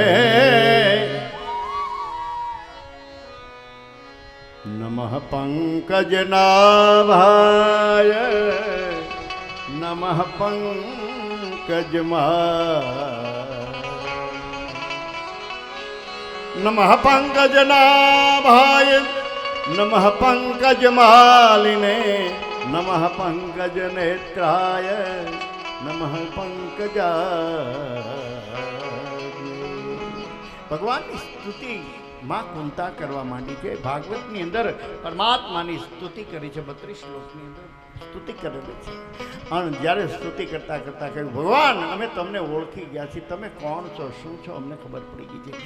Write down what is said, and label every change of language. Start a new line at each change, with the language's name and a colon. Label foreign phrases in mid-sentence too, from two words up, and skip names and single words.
Sanskrit: नमः पंकजनाभाय नमः नमः पंकजनाभाय नमः पंकजमालिने नमः पंकजनेत्राय नमः पंकजाय.
Gujarati: ભગવાનની સ્તુતિ માં કુંતા કરવા માંડી છે. ભાગવતની અંદર પરમાત્માની સ્તુતિ કરી છે. 32 શ્લોકની અંદર સ્તુતિ કરેલી છે. અને જ્યારે સ્તુતિ કરતા કહ્યું, ભગવાન અમે તમને ઓળખી ગયા છીએ, તમે કોણ છો, શું છો, અમને ખબર પડી ગઈ છે.